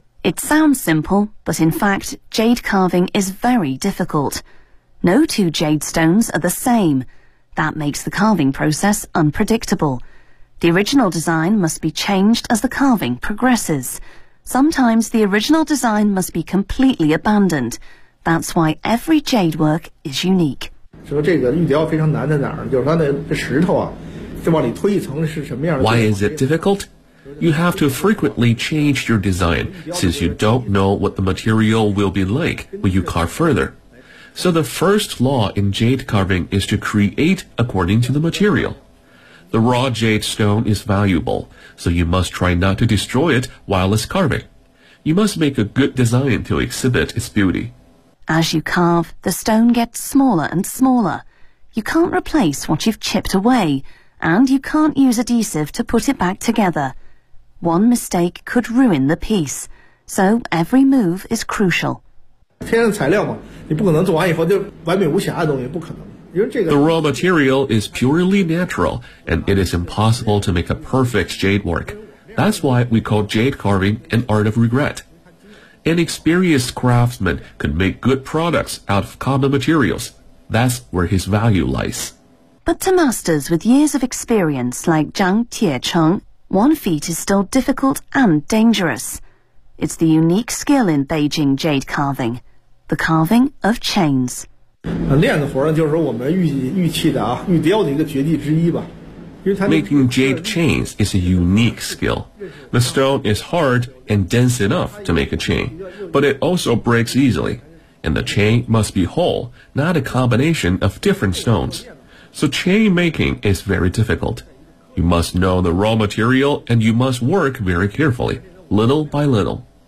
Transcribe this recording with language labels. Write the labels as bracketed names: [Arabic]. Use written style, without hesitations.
[English] It sounds simple, but in fact, jade carving is very difficult. No two jade stones are the same. That makes the carving process unpredictable. The original design must be changed as the carving progresses. Sometimes the original design must be completely abandoned. That's why every jade work is unique. [Chinese] 说这个玉雕非常难在哪儿？就是它的石头啊，再往里推一层是什么样的 [English] ？Why is it difficult? You have to frequently change your design since you don't know what the material will be like when you carve further. So the first law in jade carving is to create according to the material. The raw jade stone is valuable, so you must try not to destroy it while it's carving. You must make a good design to exhibit its beauty. As you carve, the stone gets smaller and smaller. You can't replace what you've chipped away, and you can't use adhesive to put it back together. One mistake could ruin the piece, so every move is crucial. [Chinese] 天然材料嘛，你不可能做完以后就完美无瑕的东西，不可能。 [English] The raw material is purely natural, and it is impossible to make a perfect jade work. That's why we call jade carving an art of regret. An experienced craftsman could make good products out of common materials. That's where his value lies. But to masters with years of experience like Zhang Tiecheng, one feat is still difficult and dangerous. It's the unique skill in Beijing jade carving, the carving of chains. [Chinese] 练的活呢就是我们玉器的啊玉雕的一个绝技之一吧。 [English] Making jade chains is a unique skill. The stone is hard and dense enough to make a chain, but it also breaks easily. And the chain must be whole, not a combination of different stones. So chain making is very difficult. You must know the raw material and you must work very carefully, little by little.